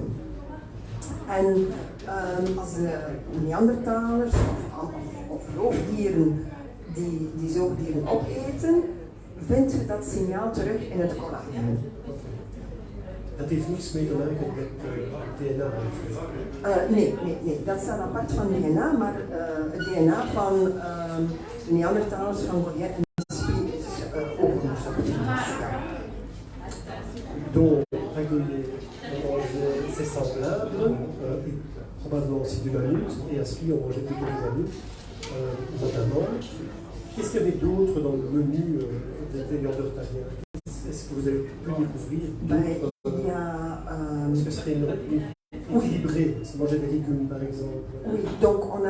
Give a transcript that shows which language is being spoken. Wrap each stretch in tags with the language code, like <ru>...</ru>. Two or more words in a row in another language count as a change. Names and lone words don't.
<nl>En als de Neandertalers of roofdieren die zoogdieren opeten, vindt je dat signaal terug in het collageen. Dat heeft niets mee te maken met DNA? Nee, dat staat apart van DNA, maar het DNA van de Neandertalers van Goyet en Spie is ook onderzocht.</nl> <fr>Donc, à Goyet, on mangeait ses semblables, probablement aussi du mammouth, et à Spie, on mangeait plutôt du mammouth, notamment. Qu'est-ce qu'il y avait d'autre dans le menu des Néandertaliens? Est-ce que vous avez pu découvrir d'autres? Est-ce que ce serait une équilibré, si manger des légumes par exemple?</fr>